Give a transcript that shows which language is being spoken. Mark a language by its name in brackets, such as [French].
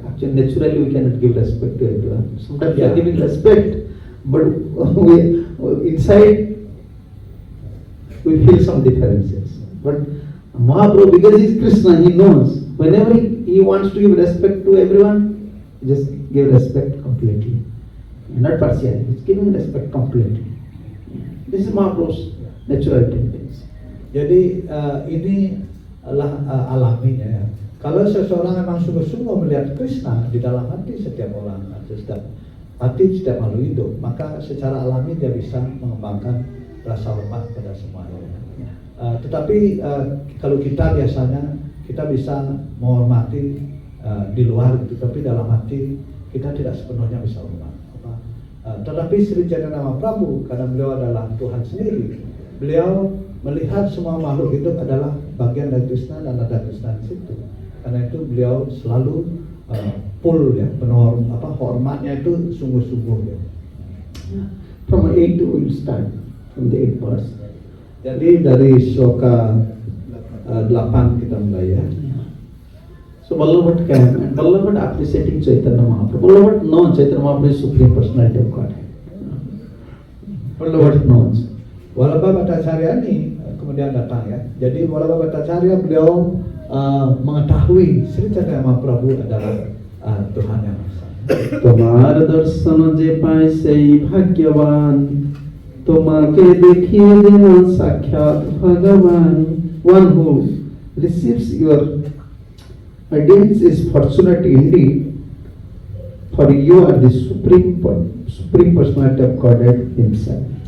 [English] Actually, naturally we cannot give respect to everyone. Sometimes we are giving respect, but inside we feel some differences. But Mahaprabhu, because he is Krishna, he knows. Whenever he wants to give respect to everyone, just give respect completely. Not partially, he is giving respect completely. This is Mahaprabhu's natural tendency. [Indonesian] Jadi ini adalah alaminya ya. Kalau seseorang memang sungguh-sungguh melihat Krishna di dalam hati setiap orang, setiap makhluk hidup, maka secara alami dia bisa mengembangkan rasa hormat pada semuanya. Tetapi kalau kita biasanya kita bisa menghormati di luar gitu, tapi dalam hati kita tidak sepenuhnya bisa hormat. Tetapi Sri Chaitanya Mahaprabhu, karena beliau adalah Tuhan sendiri, beliau melihat semua makhluk hidup adalah bagian dari Krishna dan ada Krishna di situ. Karena itu beliau selalu full ya, penuh hormatnya itu sungguh-sungguh ya. [English] From 8 to we'll start from the 8th verse. [Indonesian] Jadi dari sloka 8 kita mulai ya. [English] So Vallabha came and Vallabha appreciating Chaitanya Mahaprabhu. Vallabha knows Chaitanya Mahaprabhu is Supreme Personality of Godhead. Vallabha knows. [Indonesian] Vallabha-Bhattacharya ini kemudian datang ya. Jadi Vallabha-Bhattacharya beliau mengetahui Sri Chaitanya Mahaprabhu adalah Tuhan yang Esa. [Bangla] তোমার দর্শন যে পায় সেই ভাগ্যবান, তোমাকে দেখিয়ে যেমন সাক্ষাৎ ভগবান. [English] One who receives your audience is fortunate indeed, for you are the supreme personality of Godhead himself.